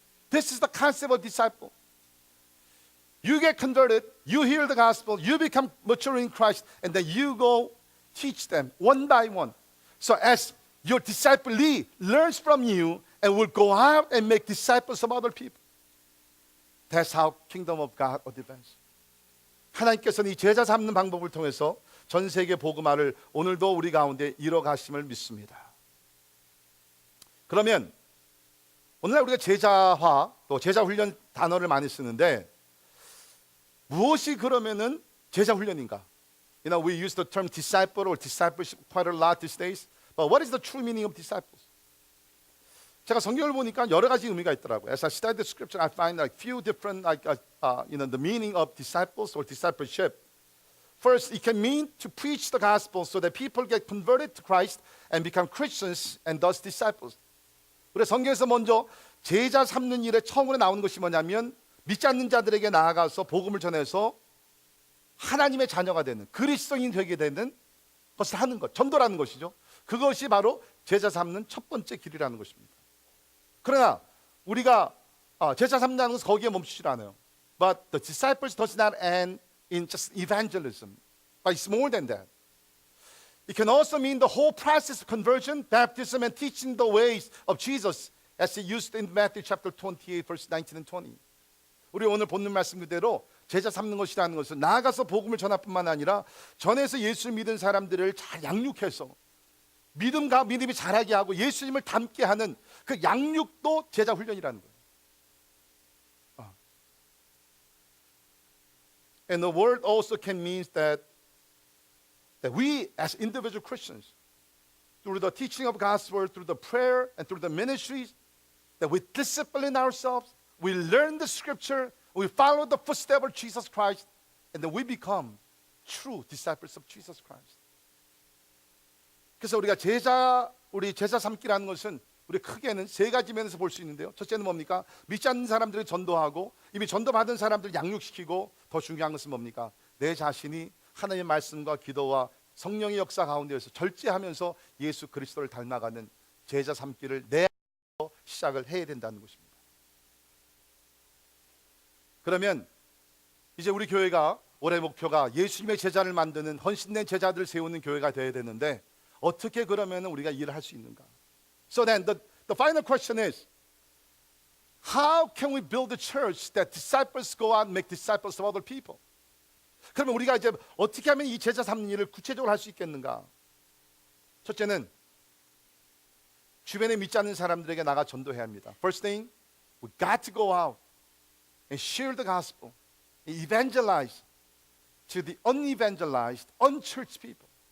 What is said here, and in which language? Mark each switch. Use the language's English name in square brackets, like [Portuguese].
[English] This is the concept of disciple. You get converted, you hear the gospel, you become mature in Christ, and then you go teach them one by one. So as your disciplee learns from you and will go out and make disciples of other people. That's how kingdom of God advances. [Korean] 하나님께서는 이 제자 삼는 방법을 통해서 전 세계 복음화를 오늘도 우리 가운데 이뤄가심을 믿습니다. 그러면 오늘날 우리가 제자화 또 제자 훈련 단어를 많이 쓰는데 무엇이 그러면은 제자 훈련인가? [English] We use the term disciple or discipleship quite a lot these days. But what is the true meaning of disciples? [Korean] 제가 성경을 보니까 여러 가지 의미가 있더라고요. [English] As I study the scripture, I find like few different the meaning of disciples or discipleship. First, it can mean to preach the gospel so that people get converted to Christ and become Christians and thus disciples. [Korean] 우리 성경에서 먼저 제자 삼는 일에 처음으로 나오는 것이 뭐냐면 믿지 않는 자들에게 나아가서 복음을 전해서 하나님의 자녀가 되는 그리스도인이 되게 되는 것을 하는 것, 전도라는 것이죠. 그것이 바로 제자 삼는 첫 번째 길이라는 것입니다. 그러나 우리가 제자 삼는 것은 거기에 멈추질 않아요. [English] But the disciples does not end in just evangelism, but it's more than that. It can also mean the whole process of conversion, baptism, and teaching the ways of Jesus, as he used in Matthew chapter 28, verse 19 and 20. [Korean] 우리 오늘 본문 말씀 그대로 제자 삼는 것이라는 것은 나아가서 복음을 전할 뿐만 아니라 전에서 예수를 믿은 사람들을 잘 양육해서 믿음이 자라게 하고 예수님을 닮게 하는 그 양육도 제자 훈련이라는 거예요. [English] And the word also can mean that we as individual Christians, through the teaching of gospel, through the prayer and through the ministries, that we discipline ourselves, we learn the scripture, we follow the footsteps of Jesus Christ, and then we become true disciples of Jesus Christ. [Korean] 그래서 우리 제자 삼기라는 것은 우리 크게는 세 가지 면에서 볼 수 있는데요. 첫째는 뭡니까? 믿지 않는 사람들을 전도하고 이미 전도받은 사람들 양육시키고, 더 중요한 것은 뭡니까? 내 자신이 하나님의 말씀과 기도와 성령의 역사 가운데에서 절제하면서 예수 그리스도를 닮아가는 제자 삼기를 내 안에서 시작을 해야 된다는 것입니다. 그러면 이제 우리 교회가 올해 목표가 예수님의 제자를 만드는 헌신된 제자들을 세우는 교회가 되어야 되는데, 어떻게 그러면 우리가 일을 할 수 있는가? [English] So then the final question is, how can we build a church that disciples go out and make disciples of other people? [Korean] 그러면 우리가 이제 어떻게 하면 이 제자 삼는 일을 구체적으로 할 수 있겠는가? 첫째는 주변에 믿지 않는 사람들에게 나가 전도해야 합니다. [English] First thing, we got to go out and share the gospel, and evangelize to the unevangelized, unchurched people.